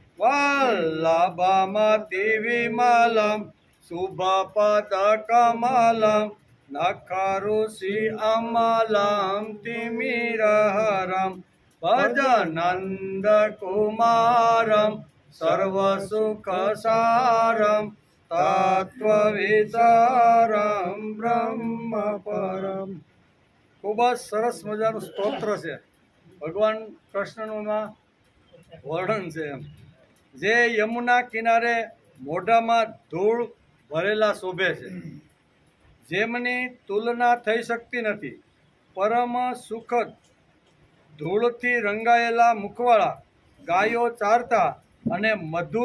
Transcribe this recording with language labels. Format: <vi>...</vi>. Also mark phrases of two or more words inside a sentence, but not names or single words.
<sa>वल्लभमतिविमलं शुभपदकमलं नखरुषि अमलं तिमिरहरं भजनन्दकुमारं सर्वसुखसारं तत्त्वविचारं ब्रह्मपरं।</sa> <gu>ખૂબ જ સરસ मजाનું સ્તોત્ર છે। ભગવાન કૃષ્ણનું વર્ણન છે જે યમુના કિનારે મોઢામાં ધૂળ ભરેલા શોભે છે, જેમની તુલના થઈ શકતી નથી। પરમ સુખદ ધૂળથી રંગાયેલા મુખવાળા, ગાયો ચારતા અને મધુર</gu>